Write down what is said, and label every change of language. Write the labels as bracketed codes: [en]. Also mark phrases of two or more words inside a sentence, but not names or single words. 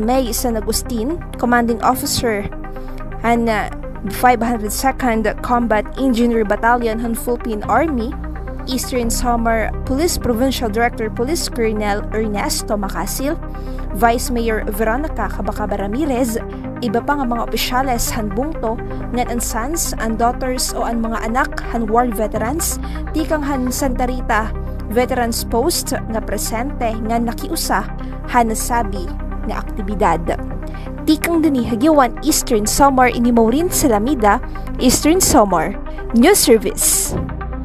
[war] May San Agustin, Commanding Officer han 502nd Combat Engineer Battalion han Philippine Army, Eastern Samar Police Provincial Director Police Colonel Ernesto Macasil, Vice Mayor Veronica Cabacaba Ramirez, iba pa nga mga opisyales han bungto ngan ang [en] sons and daughters [war] o ang mga anak han war veterans tikang han Santa Rita Veterans Post nga presente nga nakiusa han nasabi nga aktibidad. Tikang dini hagiwan Eastern Samar ini Maureen Salamida, Eastern Samar News Service.